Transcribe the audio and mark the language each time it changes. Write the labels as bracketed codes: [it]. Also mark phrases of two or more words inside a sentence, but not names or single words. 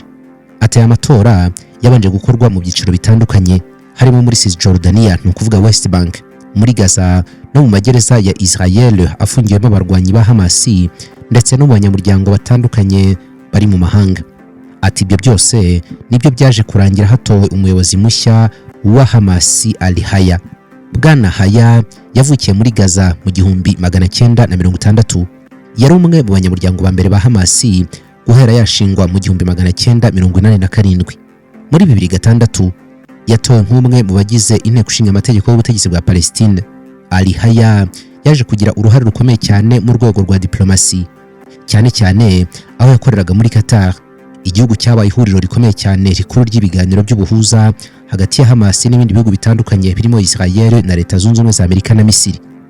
[rw] Ati amatora yabanje gukorwa mu byiciro bitandukanye, harimo muri Cisjordania, ni ukuvuga West Bank, muri Gaza no mu magereza ya Israel afungiyemo abarwanyi ba Hamas ndetse no mu banyamuryango batandukanye bari mu mahanga. Ati ibyo byose nibyo byaje kurangira hatowe umuyobozi mushya wa Hamas, al-Hayya. Bwana Hayya yavukiye muri Gaza mu 1960. Yari umwe mu banyamuryango ba mbere ba Hamas guhera yashingwa mu 1987. Muri 2006 yatowe nk'umwe mu bagize inteko ishinga amategeko y'ubutegetsi bwa Palestine. al-Hayya yaje kugira uruhare rukomeye cyane mu rwego rwa diplomasi, cyane cyane aho yakoreraga muri Qatar, igihugu cyabaye ihuriro rikomeye cyane rikuru ry'ibiganiro by'ubuhuza hagati ya Hamas n'ibindi bihugu bitandukanye birimo Israel na Leta Zunze Ubumwe za Amerika na Misiri.